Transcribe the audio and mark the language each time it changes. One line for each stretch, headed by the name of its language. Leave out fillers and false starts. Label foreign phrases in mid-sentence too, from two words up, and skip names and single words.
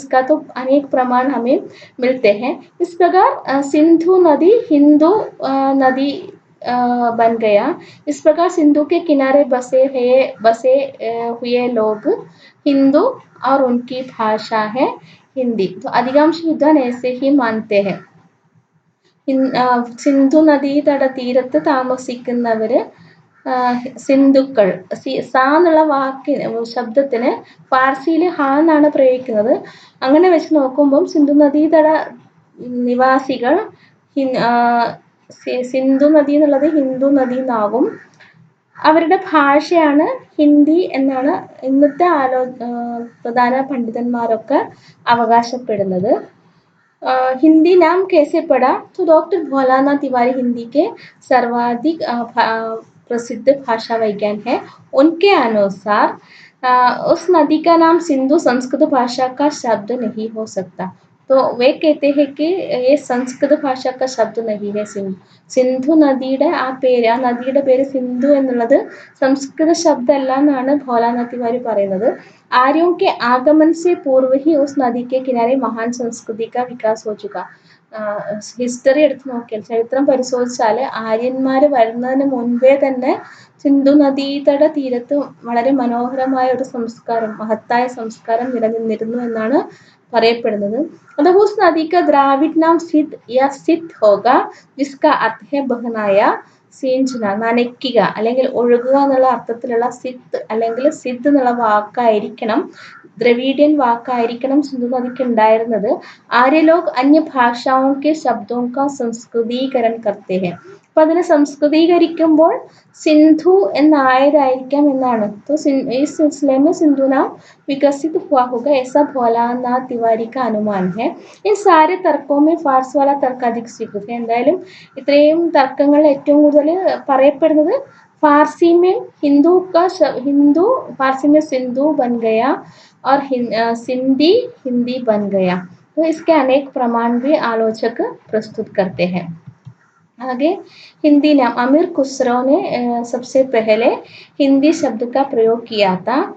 Hindi: इसका तो अनेक प्रमाण हमें मिलते हैं. इस प्रकार सिंधु नदी हिंदू नदी बन गया. इस प्रकार सिंधु के किनारे बसे हुए लोग हिंदू और उनकी भाषा है हिंदी. तो अधिकांश विद्वान ऐसे ही मानते हैं.
Malayalam: സിന്ധു നദീതട തീരത്ത് താമസിക്കുന്നവര് സിന്ധുക്കൾ. സാ എന്നുള്ള ശബ്ദത്തിന് ഫാർസിയിൽ ഹാ എന്നാണ് പ്രയോഗിക്കുന്നത്. അങ്ങനെ വെച്ച് നോക്കുമ്പം സിന്ധു നദീതട നിവാസികൾ സിന്ധു നദി എന്നുള്ളത് ഹിന്ദു നദി എന്നാകും. അവരുടെ ഭാഷയാണ് ഹിന്ദി എന്നാണ് ഇന്നത്തെ പ്രധാന പണ്ഡിതന്മാരൊക്കെ അവകാശപ്പെടുന്നത്.
Hindi: हिंदी नाम कैसे पड़ा? तो डॉक्टर भोलानाथ तिवारी हिंदी के सर्वाधिक प्रसिद्ध भाषा वैज्ञानिक है. उनके अनुसार उस नदी का नाम सिंधु संस्कृत भाषा का शब्द नहीं हो सकता. तो वे कहते हैं कि ये संस्कृत भाषा का शब्द नहीं है.
Malayalam: സിന്ധു നദിയുടെ ആ നദിയുടെ പേര് സിന്ധു എന്നുള്ളത് സംസ്കൃത ശബ്ദമല്ല എന്നാണ് ഭോലാനാഥ് തിവാരി പറയുന്നത്.
Hindi: आर्यों के आगमन से पूर्व ही उस नदी के किनारे महान संस्कृति का विकास हो चुका.
Malayalam: ഹിസ്റ്ററി എടുത്ത് നോക്കിയാൽ, ചരിത്രം പരിശോധിച്ചാൽ ആര്യന്മാർ വരുന്നതിന് മുൻപേ തന്നെ സിന്ധു നദീതട തീരത്ത് വളരെ മനോഹരമായ ഒരു സംസ്കാരം, മഹത്തായ സംസ്കാരം നിലനിന്നിരുന്നു എന്നാണ് പറയപ്പെടുന്നത്.
Hindi: मतलब उस नदी का द्राविड नाम सिद्ध या सिद्ध होगा, जिसका अर्थ है बहनाയ,
Malayalam: സീഞ്ചന, നനയ്ക്കുക അല്ലെങ്കിൽ ഒഴുകുക എന്നുള്ള അർത്ഥത്തിലുള്ള സിത്ത് അല്ലെങ്കിൽ സിദ്ധ് എന്നുള്ള വാക്കായിരിക്കണം, ദ്രവീഡിയൻ വാക്കായിരിക്കണം സിന്ധു നദിക്ക് ഉണ്ടായിരുന്നത്.
Hindi: आर्य लोग अन्य भाषाओं के शब्दों का संस्कृतीकरण करते हैं.
Malayalam: അപ്പൊ അതിനെ സംസ്കൃതീകരിക്കുമ്പോൾ സിന്ധു എന്നായതായിരിക്കാം എന്നാണ്.
Hindi: तो इस सिलसिले में सिंधु नाम विकसित हुआ होगा, ऐसा भोलानाथ तिवारी का अनुमान है. इन सारे तर्कों में फारस वाला तर्क अधिक स्वीकृत है.
Malayalam: എന്തായാലും ഇത്രയും തർക്കങ്ങൾ ഏറ്റവും കൂടുതൽ പറയപ്പെടുന്നത്
Hindi: फारसी में हिंदू फारसी में सिंधु बन गया और सिंधी हिंदी बन गया. तो इसके अनेक प्रमाण भी आलोचक प्रस्तुत करते हैं. आगे हिंदी नाम. अमीर खुसरो ने सबसे पहले हिंदी शब्द का प्रयोग किया था.